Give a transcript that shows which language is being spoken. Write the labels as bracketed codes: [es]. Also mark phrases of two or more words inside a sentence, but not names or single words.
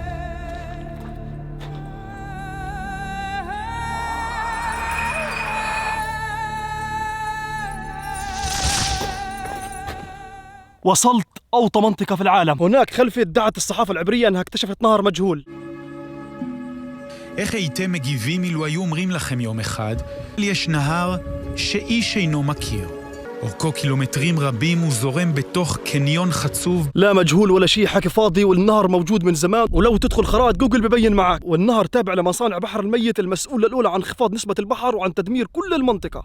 [ar] وصلت أوطى منطقة في العالم. هناك خلفي ادعت الصحافة العبرية أنها اكتشفت نهر مجهول. [he] איך הייתם מגיבים אילו היו אומרים לכם יום אחד, יש נהר שאיש אינו מכיר. אורכו קילומטרים רבים וזורם בתוך קניון חצוב. [ar] لا مجهول ولا شيء، حكي فاضي، والنهر موجود من زمان، ولو تدخل خرائط جوجل ببين معك. والنهر تابع لمصانع بحر الميت المسؤولة الأولى عن انخفاض نسبة البحر وعن تدمير كل المنطقة.